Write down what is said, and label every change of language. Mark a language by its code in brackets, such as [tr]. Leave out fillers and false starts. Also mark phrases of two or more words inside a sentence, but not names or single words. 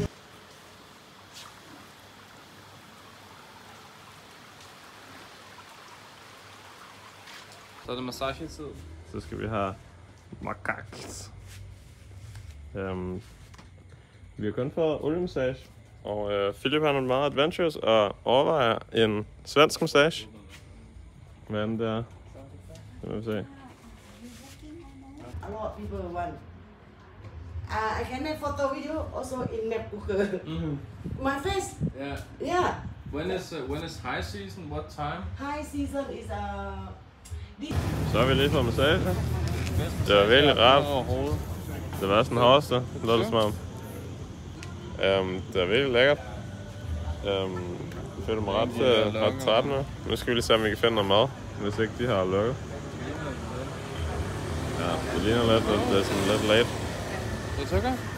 [da] Så er det massagetid. Så skal vi have makaks. Vi har kun fået oliemassage. Og Philip har nogle meget adventures og overvejer en svensk massage. Hvad er den der? Det må vi se. [en] A lot of people want. I can make photo video also in MacBook. My face, Yeah. yeah. When is high season? What time? High season is [da] Så har vi lige fået massage. Det var virkelig rart. Det var sådan hårdeste, lød det som om. Det var virkelig lækkert. Jeg føler mig ret træt nu. Nu skal vi lige se, om vi kan finde noget mad, hvis ikke de har lukket. Ja, det ligner lidt, at det er sådan lidt late. [en] It's okay.